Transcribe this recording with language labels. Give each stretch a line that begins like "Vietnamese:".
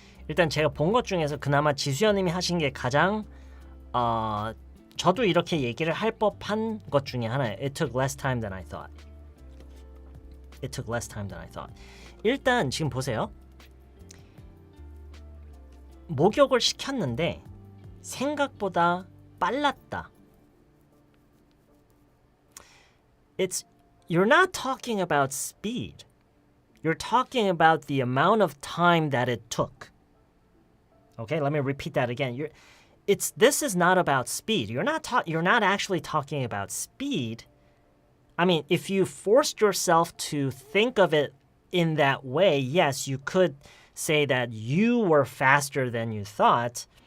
Korean: 일단 제가 본 것 중에서 그나마 지수연님이 하신 게 가장 저도 이렇게 얘기를 할 법한 것 중에 하나예요.
English: It took less time than I thought. It took less time than I thought.
Korean: 일단 지금 보세요. 목욕을 시켰는데 생각보다 빨랐다.
English: You're not talking about speed. You're talking about the amount of time that it took. Okay, let me repeat that again. This is not about speed. You're not actually talking about speed. I mean, if you forced yourself to think of it in that way, yes, you could say that you were faster than you thought.